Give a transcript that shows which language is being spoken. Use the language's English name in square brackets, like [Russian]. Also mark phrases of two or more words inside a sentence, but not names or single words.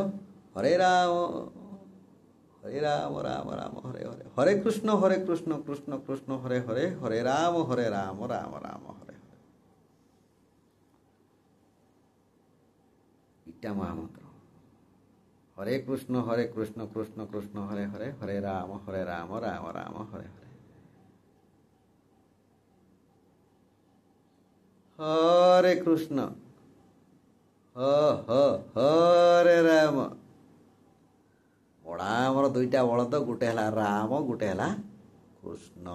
[Sanskrit] ହରେ ରାମ ରାମ ରାମ ହରେ ହରେ, ହରେ କୃଷ୍ଣ କୃଷ୍ଣ କୃଷ୍ଣ ହରେ ହରେ, ହରେ ରାମ ରାମ ରାମ ହରେ ହରେ। [Odia] ଏଇଟା ମହାମନ୍ତ୍ର। [Sanskrit] हरे कृष्ण कृष्ण कृष्ण हरे हरे, हरे राम राम राम हरे हरे। हरे कृष्ण हरे राम। [Odia] ବଡ଼ା ଆମର ଦୁଇଟା ବଳଦ, ଗୋଟେ ହେ ରାମ, ଗୋଟେ ହେ କୃଷ୍ଣ।